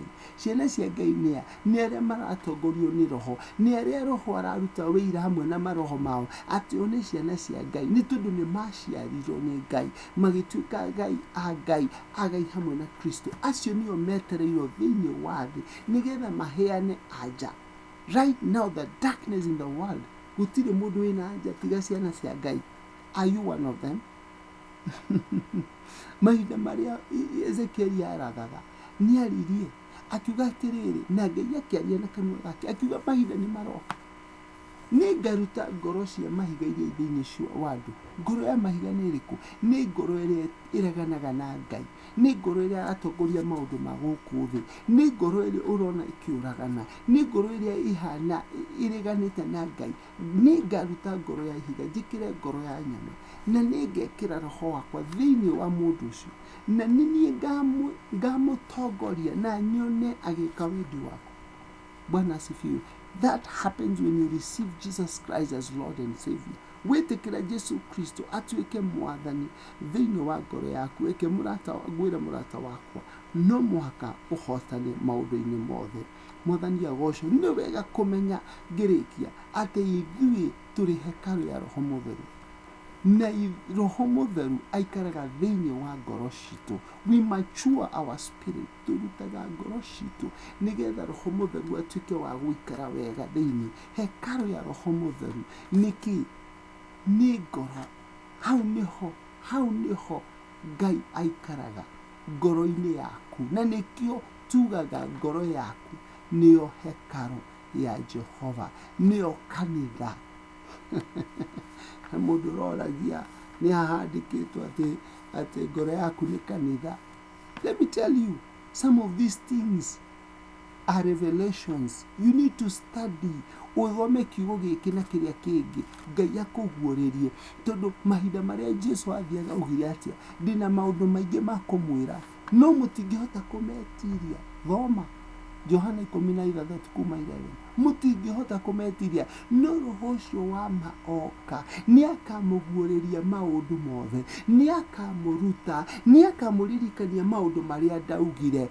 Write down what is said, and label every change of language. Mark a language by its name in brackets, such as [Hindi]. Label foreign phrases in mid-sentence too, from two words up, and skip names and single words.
[Kikuyu] Ciana cia Ngai nĩ arĩa maratongorio nĩ roho, nĩ arĩa roho araruta wĩira hamwe na maroho mao atĩ o nĩ ciana cia Ngai, nĩ tondũ nĩ maciarirwo nĩ Ngai magĩtuĩka Ngai hamwe na Kristo. Acio nĩo metereirwo thĩinĩ wa thĩ nĩgetha maheane anja. [English] Right now the darkness in the world, [Kikuyu] gũtirĩ mũndũ wĩna anja tiga ciana cia Ngai. [English] Are you one of them? [Kikuyu] Mahinda marĩa Ezekieli arathaga nĩ aririe akiuga atĩrĩrĩ, na Ngai akĩaria na kanua gake akiuga mahinda nĩ maroka, nĩ ngaruta ngoro cia mahiga iria thĩinĩ wa andũ. Ngoro ya mahiga nĩ ĩrĩkũ? Nĩ ngoro ĩrĩa ĩreganaga na Ngai, nĩ ngoro ĩrĩa atongoria maũndũ ma gũkũ thĩ, nĩ ngoro ĩrĩa ũrona ĩkĩũragana, nĩ ngoro ĩrĩa ihana ĩreganĩte na Ngai. Nĩ ngaruta ngoro ya ihiga njĩkĩre ngoro ya nyama, na nĩ ngekĩra roho wakwa thĩinĩ wa mũndũ ũcio, na nĩ niĩ ngamũtongoria na nyone agĩka wendi waku. [Swahili] Bwana asifiwe. [English] That happens when you receive Jesus Christ as Lord and Savior. [Kikuyu] Wĩtĩkĩra Jesu Kristo atuĩke mwathani thĩinĩ wa ngoro yaku, gwĩra mũrata wakwa, no mũhaka ũhotane maũndũ-inĩ mothe. Mwathani agocwo. Nĩ wega kũmenya ngĩrĩkia atĩ ithuĩ tũrĩ hekarũ ya Roho Mũtheru, na Roho Mũtheru aikaraga thĩinĩ wa ngoro citũ. [English] We mature our spirit, [Kikuyu] tũrutaga ngoro citũ nĩgetha Roho Mũtheru atuĩke wa gũikara wega thĩinĩ. Hekarũ ya Roho Mũtheru nĩkĩ? Nĩ ngoro. Hau nĩho Ngai aikaraga, ngoro-inĩ yaku, na nĩkĩo tugaga ngoro yaku nĩyo hekarũ ya Jehova, nĩyo kanitha. Mũndũ ũroragia nĩ hahandĩkĩtwo atĩ ngoro yaku nĩ kanitha. [English] Let me tell you, some of these things are revelations. You need to study. [Kikuyu] Ũthome kiugo gĩkĩ na kĩrĩa kĩngĩ, Ngai akũguũrĩrie. Tondũ mahinda marĩa Jesu athiaga augire atĩa, ndĩna maũndũ maingĩ ma kũmwĩra, no mũtingĩhota kũmetiria. Thoma Johana 16 kuma 11. Mũtingĩhota kũmetiria, no roho ũcio wa ma oka nĩ akamũguũrĩria maũndũ mothe, nĩ akamũruta, nĩ akamũririkania maũndũ marĩa ndaugire.